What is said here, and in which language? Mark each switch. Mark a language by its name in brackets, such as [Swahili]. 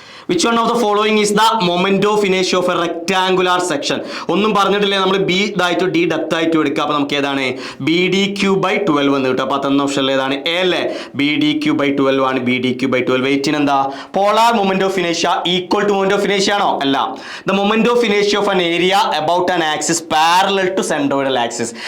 [English] Which one of the following is the moment of inertia of a rectangular section? [Malayalam] ഒന്നും പറഞ്ഞിട്ടില്ലേ, നമ്മൾ B ഇതായിട്ട് D depth ആയിട്ട് എടുക്കുക. അപ്പോൾ നമുക്ക് ഏതാണ്? BDQ/12 എന്ന് കിട്ടും. അപ്പോൾ 10 ഓപ്ഷനിൽ ഏതാണ്? A അല്ലേ? BDQ/12 ആണ്. BDQ/12. വെയിറ്റിന് എന്താ? Polar moment of ഇനേഷ്യ equal to moment of ഇനേഷ്യ ആണോ? അല്ല. [English] The moment of ഇനേഷ്യ of an area about an axis parallel to centroidal axis.